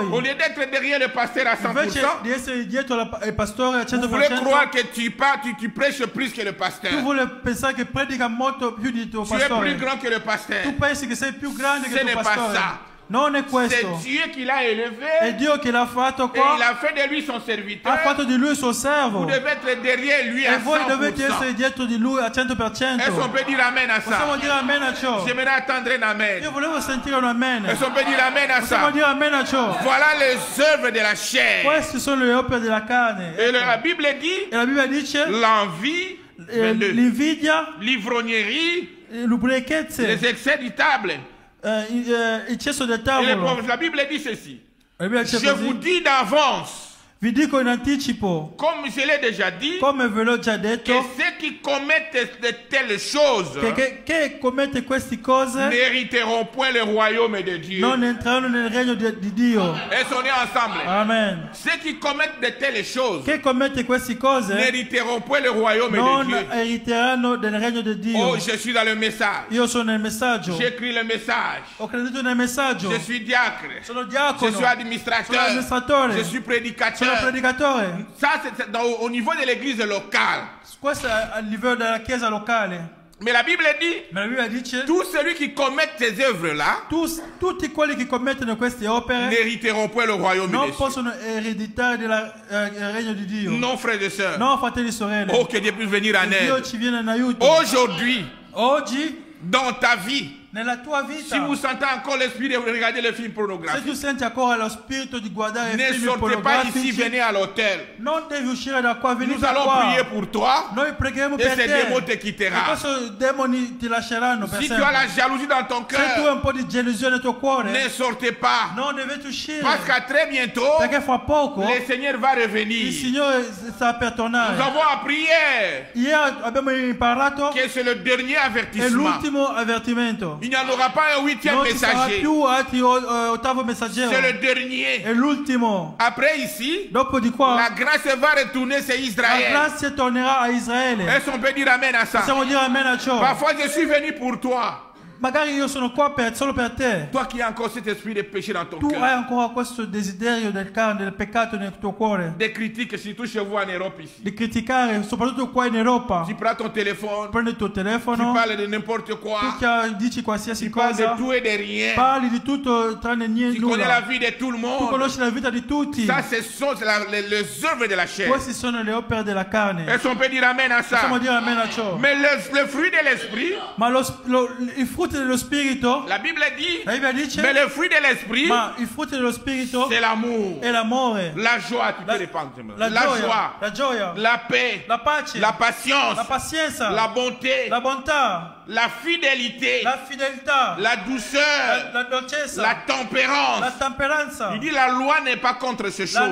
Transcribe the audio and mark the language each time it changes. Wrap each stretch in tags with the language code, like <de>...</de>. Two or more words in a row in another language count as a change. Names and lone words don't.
<fr>Au lieu d'être derrière le pasteur à</fr> <it>invece</it> <fr>100%,</fr> <it>di essere dietro il pastore al</it> <fr>vous voulez</fr> <it>100%,</it> <fr>croire que tu prêches plus que le pasteur.</fr> <it>tu vuoi pensare che predica molto più di tuo</it> <fr>Tu es plus</fr> <it>pastore.</it> <fr>grand que le pasteur.</fr> <it>Tu pensi che sei più grande</it> <fr>Ce</fr> <it>che</it> <fr>n'est</fr> <it>tuo</it> <fr>pas</fr> <it>pastore.</it> <fr>ça.</fr> <it>Non è</it> <fr>C'est</fr> <it>questo.</it> <fr>Dieu qui l'a</fr> <it>È</it> <fr>élevé</fr> <it>Dio che l'ha fatto</it> <fr>et</fr> <it>qua.</it> <fr>il a fait de lui son serviteur.</fr> <it>Ha fatto di lui il suo</it> <fr>Vous</fr> <it>servo.</it> <fr>devez être derrière lui</fr> <it>E</it> <fr>à</fr> <it>voi dovete</it> <fr>100%.</fr> <it>essere dietro di lui al 100%.</it> <fr>Est-ce qu'on peut dire amen à</fr> <it>Possiamo</it> <fr>ça?</fr> <it>dire amen a ciò.</it> <fr>J'aimerais attendre un amen.</fr> <it>Io volevo sentire un amen.</it> <fr>Est-ce qu'on peut dire amen à</fr> <it>Possiamo</it> <fr>ça?</fr> <it>dire amen a ciò.</it> <fr>Voilà les œuvres de la chair.</fr> <it>Queste sono le opere della carne.</it> <fr>Et la Bible dit</fr> <it>E la Bibbia dice</it> <fr>l'envie, 22,</fr> <it>l'invidia,</it> <fr>l'ivrognerie,</fr> <it>l'ubriachezza,</it> <fr>les excès du table.</fr> <it>eccesso del</it> <fr>Et</fr> <it>tavolo.</it> <fr>la Bible dit ceci.</fr> <it>La Bibbia dice</it> <fr>Je vous</fr> <it>così.</it> <fr>dis d'avance,</fr> <it>Vi dico in anticipo,</it> <fr>comme je l'ai déjà dit,</fr> <it>come ve l'ho già detto,</it> <fr>que ceux qui commettent de telles choses</fr> <it>che commette queste cose</it> <fr>n'hériteront point le royaume de Dieu.</fr> <it>non entreranno nel regno di Dio.</it> <fr>Elles sont nées ensemble. Amen. Ceux qui commettent de telles choses</fr> <it>Che commette queste cose</it> <fr>n'hériteront point le royaume</fr> <it>non</it> <fr>de Dieu.</fr> <it>eriteranno del regno di Dio.</it> <fr>Oh, je suis dans le message.</fr> <it>Io sono nel messaggio.</it> <fr>J'écris le message.</fr> <it>Ho creduto nel messaggio.</it> <fr>Je suis diacre.</fr> <it>Sono</it> <fr>Je</fr> <it>diacono.</it> <fr>suis administrateur.</fr> <it>Sono amministratore.</it> <fr>Je suis</fr> <it>Sono</it> <fr>prédicateur.</fr> <it>predicatore.</it> <fr>Ça, c'est au niveau de l'église locale.</fr> <it>Questo è a livello della chiesa locale.</it> <fr>Mais la Bible dit,</fr> <it>Ma la Bibbia dice</it> <fr>tout celui qui commet ces œuvres-là</fr> <it>tutti quelli che commettono queste opere</it> <fr>n'hériteront point le royaume de</fr> <it>non</it> <fr>Dieu.</fr> <it>possono ereditare il regno di Dio.</it> <fr>Non, frères et sœurs.</fr> <it>No, fratelli e sorelle.</it> <fr>Oh, que Dieu puisse venir en</fr> <it>Dio</it> <fr>aide.</fr> <it>ci viene in aiuto.</it> <fr>Aujourd'hui,</fr> <it>Oggi,</it> <fr>dans ta vie,</fr> <it>nella tua vita,</it> <fr>si vous sentez encore l'esprit de regarder le film</fr> <it>se</it> <fr>pornographique,</fr> <it>tu senti ancora lo spirito di guardare</it> <fr>ne</fr> <it>film</it> <fr>sortez pas ici,</fr> <it>pornografici,</it> <fr>venez à l'hôtel.</fr> <it>non devi uscire da qua, venite</it> <fr>Nous allons</fr> <it>qua.</it> <fr>prier pour toi</fr> <it>Noi pregheremo</it> <fr>et</fr> <it>per</it> <fr>ces</fr> <it>te.</it> <fr>démons te</fr> <it>E</it> <fr>quittera.</fr> <it>questo demoni ti lasceranno per</it> <fr>Si tu</fr> <it>sempre.</it> <fr>as la jalousie dans ton</fr> <it>Se tu hai</it> <fr>cœur,</fr> <it>un po' di gelosia nel tuo cuore,</it> <fr>ne sortez pas.</fr> <it>non dovete uscire.</it> <fr>Parce qu'à très bientôt,</fr> <it>Perché fra poco</it> <fr>le Seigneur va</fr> <it>il</it> <fr>revenir.</fr> <it>Signore sta per</it> <fr>Nous</fr> <it>tornare.</it> <fr>avons appris hier</fr> <it>Ieri abbiamo imparato</it> <fr>que c'est le dernier</fr> <it>è</it> <fr>avertissement.</fr> <it>l'ultimo avvertimento.</it> <fr>Il n'y en aura pas un huitième</fr> <it>Non ci sarà</it> <fr>messager.</fr> <it>più altri ottavo messaggero.</it> <fr>C'est le dernier.</fr> <it>È l'ultimo.</it> <fr>Après ici,</fr> <it>Dopo di qua,</it> <fr>la grâce va retourner, c'est</fr> <it>la</it> <fr>Israël.</fr> <it>grazia tornerà a Israele.</it> <fr>Est-ce qu'on peut dire amen à ça?</fr> <it>Possiamo dire amen a ciò.</it> <fr>Parfois, je suis venu pour toi.</fr> <it>Magari io sono qua solo per te.</it> <fr>Toi qui as encore cet esprit de péché dans ton</fr> <it>Tu hai</it> <fr>cœur.</fr> <it>ancora questo desiderio del carne, del peccato nel tuo cuore.</it> <fr>Des critiques, surtout chez vous en Europe ici.</fr> <it>Di criticare, soprattutto qua in Europa.</it> <fr>Tu prends ton téléphone,</fr> <it>Prendi il tuo</it> <fr>tu</fr> <it>telefono,</it> <fr>parles de n'importe quoi,</fr> <it>dici qualsiasi</it> <fr>tu parles de</fr> <it>cosa,</it> <fr>tout et de rien.</fr> <it>parli di tutto tranne niente,</it> <fr>Tu connais la</fr> <it>nulla.</it> <fr>vie de tout le</fr> <it>Tu</it> <fr>monde.</fr> <it>conosci la vita di tutti.</it> <fr>Ça, ce sont les œuvres de la chair.</fr> <it>Queste sono le opere della carne.</it> <fr>Est-ce qu'on peut dire amen à ça?</fr> <it>Possiamo dire amen a ciò.</it> <fr>Mais le fruit de l'esprit,</fr> <it>Ma il frutto frutti dello Spirito,</it> <fr>la Bible dit,</fr> <it>la Bibbia dice,</it> <fr>mais le fruit de l'esprit,</fr> <it>ma il frutto dello Spirito</it> <fr>c'est l'amour,</fr> <it>è l'amore,</it> <fr>la joie, tu peux répondre, la joie,</fr> <it>la gioia,</it> <fr>la paix,</fr> <it>la pace,</it> <fr>la patience,</fr> <it>la pazienza,</it> <fr>la bonté,</fr> <it>la bontà,</it> <fr>la fidélité,</fr> <it>la fedeltà,</it> <fr>la douceur,</fr> <it>la dolcezza,</it> <fr>la tempérance.</fr> <it>la temperanza.</it> <fr>Il dit la loi n'est pas contre ces</fr> <it>La</it>